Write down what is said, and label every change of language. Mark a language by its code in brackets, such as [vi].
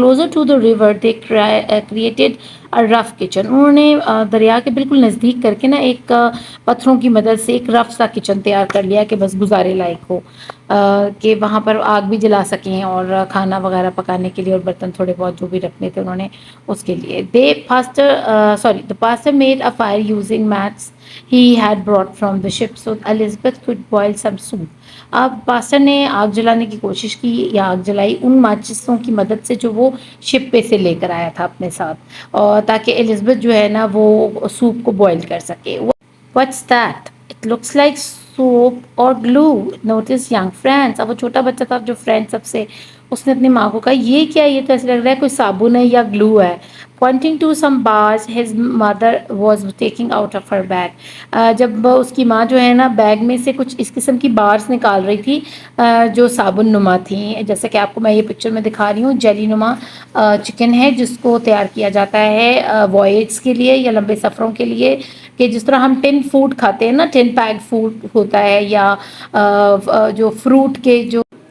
[en] closer to the river they created a rough kitchen, [hi] उन्होंने दरिया के बिल्कुल नज़दीक करके ना एक पत्थरों की मदद से एक रफ सा किचन तैयार कर लिया कि बस गुजारे लायक हो, कि वहाँ पर आग भी जला सकें और खाना वगैरह पकाने के लिए, और बर्तन थोड़े बहुत जो भी रखने थे उन्होंने उसके लिए। [en] The pastor made a fire using mats he had brought from the ship so Elizabeth could boil some soup. [hi] अब पास्टर ने आग जलाने की कोशिश की या आग जलाई उन माचिसों की मदद से जो वो शिप पे से लेकर आया था अपने साथ, और ताकि एलिज़ाबेथ जो है ना वो सूप को बॉईल कर सके। [en] What's that? It looks like soap or glue. Notice young friends. [hi] अब वो छोटा बच्चा था जो फ्रेंड सबसे, उसने अपनी माँ को कहा ये क्या, ये तो ऐसा लग रहा है कोई साबुन है या ग्लू है। [en] Pointing to some bars his mother was taking out of her bag. [hi] जब उसकी माँ जो है ना बैग में से कुछ इस किस्म की बार्स निकाल रही थी जो साबुन नुमा थी, जैसे कि आपको मैं ये पिक्चर में दिखा रही हूँ। जेली नुमा चिकन है जिसको तैयार किया जाता है वॉयेज के लिए या लंबे सफ़रों के लिए, कि जिस तरह हम टिन फूड खाते हैं ना, टिन पैक फूड होता है, या जो फ्रूट के जो